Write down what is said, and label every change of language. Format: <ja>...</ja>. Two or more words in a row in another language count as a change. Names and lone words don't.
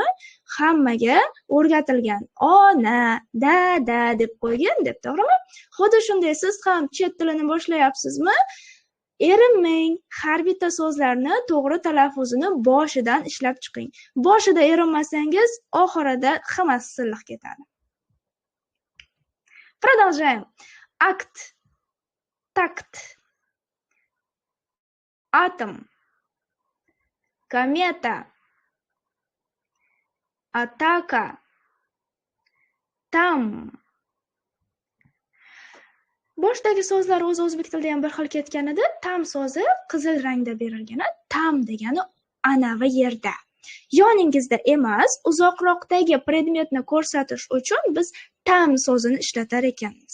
<uz>Hammaga o'rgatilgan ona, dada deb qo'ygan deb, to'g'rimi? Xuddi shunday siz ham chet tilini boshlayapsizmi? Erinmang, har bitta so'zlarni to'g'ri talaffuzini boshidan ishlab chiqing. Boshida erinmasangiz, oxirida hammasi silliq ketadi.</uz> <ru>Продолжаем. Акт, такт, атом, комета, атака, там.</ru> <uz>Boshdagi so'zlar o'zi o'zbek tilida ham bir xil ketgan edi. Tam so'zi qizil rangda berilgan. Tam degani ana va yerda. Yoningizda emas, uzoqroqdagi predmetni ko'rsatish uchun biz tam so'zini ishlatar ekanmiz.</uz>